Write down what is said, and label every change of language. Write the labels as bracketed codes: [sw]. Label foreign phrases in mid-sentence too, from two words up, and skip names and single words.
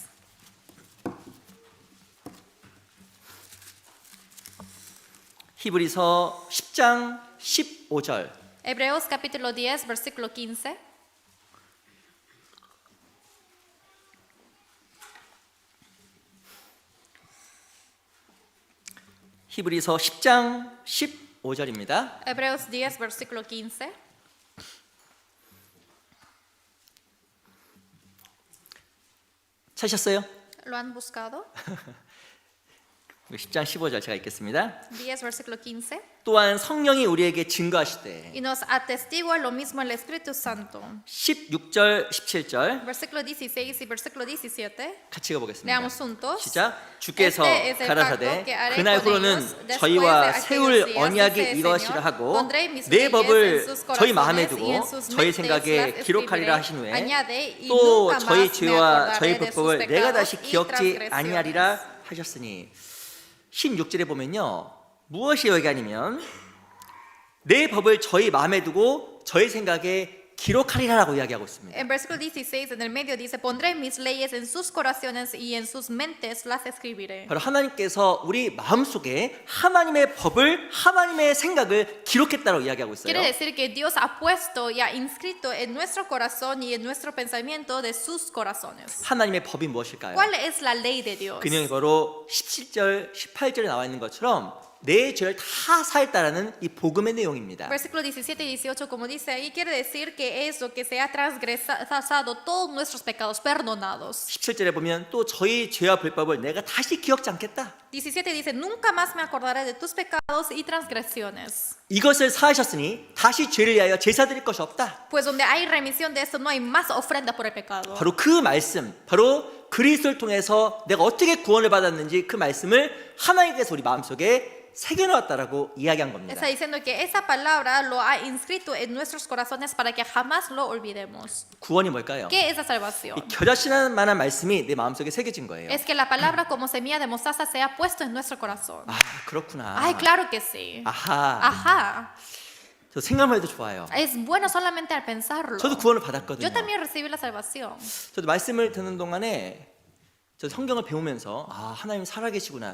[ko] 히브리서 10장 15절. [es] Hebreos capítulo 10, versículo 15. [ko] 히브리서 10장 15절입니다. [es] Hebreos 10, versículo 15. [ko] 찾으셨어요? [es] ¿Lo han buscado? [ko] 10장 15절 제가 읽겠습니다. [es] 10, versículo 15. [ko] 또한 성령이 우리에게 증거하시되 [es] Y nos atestigua lo mismo el Espíritu Santo. [ko] 16절 17절 [es] Versículo 16 y versículo 17. [ko] 같이 읽어보겠습니다. [es] Leamos juntos. [ko] 시작. 주께서 [es] Este es el [ko] 가라사대 [es] pacto que haré [ko] 그날 [es] con [ko] 후로는 [es] ellos después [ko] 저희와 [es] de aquellos [ko] 세울 [es] días, [ko] 언약이 [es] dice el [ko] 이것이라 [es] Señor. [ko] 하고 [es] Pondré mis [ko] 내 [es] leyes [ko] 법을 [es] en sus [ko] 저희 마음에 [es] corazones [ko] 두고 [es] y en sus [ko] 저희 [es] mentes [ko] 생각에 [es] las [ko] 기록하리라 [es] escribiré. [ko] 하신 후에 [es] Añade, y [ko] 또 [es] nunca [ko] 저희 [es] más me [ko] 죄와 [es] acordaré [ko] 저희 [es] de sus [ko] 불법을 내가 [es] pecados [ko] 다시 [es] y [ko] 기억지 [es] transgresiones. [ko] 아니하리라 하셨으니 16절에 보면요 무엇이 여기 아니면 내 법을 저희 마음에 두고 저희 생각에 기록하리라라고 이야기하고 있습니다. [es] En versículo 16 en el medio dice, pondré mis leyes en sus corazones y en sus mentes las escribiré. [ko] 바로 하나님께서 우리 마음속에 하나님의 법을 하나님의 생각을 기록했다고 이야기하고 있어요. [es] Quiere decir que Dios ha puesto y ha inscrito en nuestro corazón y en nuestro pensamiento de sus corazones. [ko] 하나님의 법이 무엇일까요? [es] ¿Cuál es la ley de Dios? [ko] 그 내용이 바로 17절, 18절에 나와 있는 것처럼 내 죄를 다 사했다라는 이 복음의 내용입니다. [es] Versículo 17 y 18, como dice ahí, quiere decir que es lo que se ha transgresado todos nuestros pecados perdonados. [ko] 17절에 보면 또 저희 죄와 불법을 내가 다시 기억지 않겠다. [es] 17 dice, nunca más me acordaré de tus pecados y transgresiones. [ko] 이것을 사하셨으니 다시 죄를 위하여 제사 드릴 것이 없다. [es] Pues donde hay remisión de esto no hay más ofrenda por el pecado. [ko] 바로 그 말씀, 바로 그리스도를 통해서 내가 어떻게 구원을 받았는지 그 말씀을 하나님께서 우리 마음속에 새겨놓았다라고 이야기한 겁니다. [es] Está diciendo que esa palabra lo ha inscrito en nuestros corazones para que jamás lo olvidemos. [ko] 구원이 뭘까요? [es] ¿Qué es la salvación? [ko] 이 겨자씨라는 말씀이 내 마음속에 새겨진 거예요. [es] Es que la palabra como semilla de mostaza se ha puesto en nuestro corazón. [ko] 아, 그렇구나. [es] Ay, claro que sí. [ko] 아하. [es] Ajá. [ko] 저 생각만 해도 좋아요. [es] Es bueno solamente al pensarlo. [ko] 저도 구원을 [es] Yo [ko] 받았거든요. [es] también recibí la salvación. [ko] 저도 말씀을 듣는 동안에 저 성경을 배우면서 아, 하나님 살아계시구나.